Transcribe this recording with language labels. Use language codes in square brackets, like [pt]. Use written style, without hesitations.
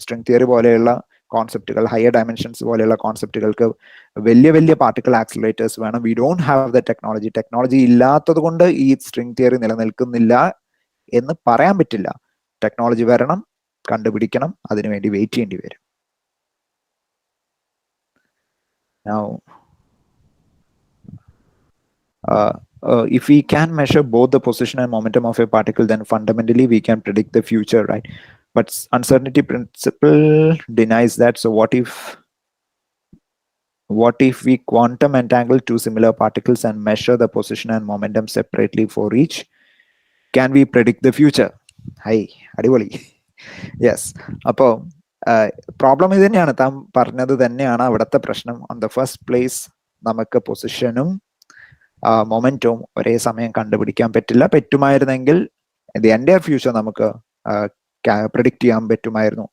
[ml] String theory പോലെയുള്ള കോൺസെപ്റ്റുകൾ, higher dimensions പോലെയുള്ള കോൺസെപ്റ്റുകൾക്ക് വലിയ വലിയ പാർട്ടിക്കിൾ ആക്സിലറേറ്റേഴ്സ് വേണം. [en] we don't have the technology [ml] ഇല്ലാത്തത് കൊണ്ട് ഈ സ്ട്രിംഗ് തിയറി നിലനിൽക്കുന്നില്ല എന്ന് പറയാൻ പറ്റില്ല. ടെക്നോളജി വരണം, കണ്ടുപിടിക്കണം, അതിനുവേണ്ടി വെയിറ്റ് ചെയ്യേണ്ടി വരും. [en] Now, if we can measure both the position and momentum of a particle, then fundamentally we can predict the future, right? But uncertainty principle denies that. So what if we quantum entangle two similar particles and measure the position and momentum separately for each? Can we predict the future? Hi, adivoli. Yes. [ml] Appo problem ഇത് തന്നെയാണ്, താൻ പറഞ്ഞത് തന്നെയാണ് അവിടുത്തെ പ്രശ്നം. [en] on the first place [ml] നമുക്ക് പൊസിഷനും മൊമെന്റവും ഒരേ സമയം കണ്ടുപിടിക്കാൻ പറ്റില്ല. പറ്റുമായിരുന്നെങ്കിൽ ദി എൻ്റയർ ഫ്യൂച്ചർ നമുക്ക് പ്രെഡിക്റ്റ് ചെയ്യാൻ പറ്റുമായിരുന്നു.